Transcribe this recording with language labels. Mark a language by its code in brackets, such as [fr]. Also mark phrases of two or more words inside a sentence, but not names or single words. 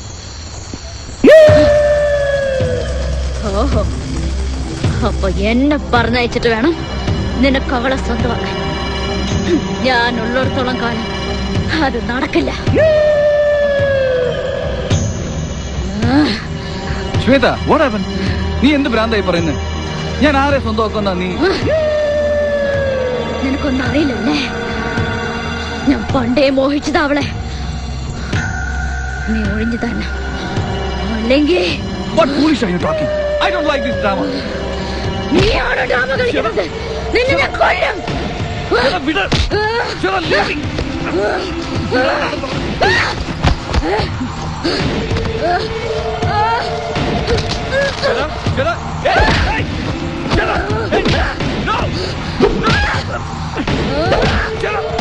[ml] ഓഹോ, അപ്പൊ എന്നെ പറഞ്ഞയച്ചിട്ട് വേണം നിനക്ക് അവളെ സ്വന്തമാക്കാൻ. ഞാൻ ഉള്ളിടത്തോളം കാലം അത് നടക്കില്ല. ശ്വേത, [en] what happened? [ml] നീ എന്ത് ഭ്രാന്തായി പറയുന്നത്? ഞാൻ ആരെ സ്വന്തമാക്കുന്ന നീ? നിനക്കൊന്നും അറിയില്ലല്ലേ, ഞാൻ പണ്ടേ മോഹിച്ചത് അവളെ. നീ ഒഴിഞ്ഞു തന്നെ, അല്ലെങ്കിൽ [en] What foolish are you talking? I don't like this drama. [ml] നീയാണ് ഡ്രാമ കളിക്കുന്നത്. നിന്നെ ഞാൻ കൊല്ലും. ശ്വേത, വിട്. ശ്വേത, [en] leave me. [ml] ശ്വേത, ശ്വേത, [en] hey, hey, [ml] ശ്വേത, [en] hey, no, no, [ml] ശ്വേത.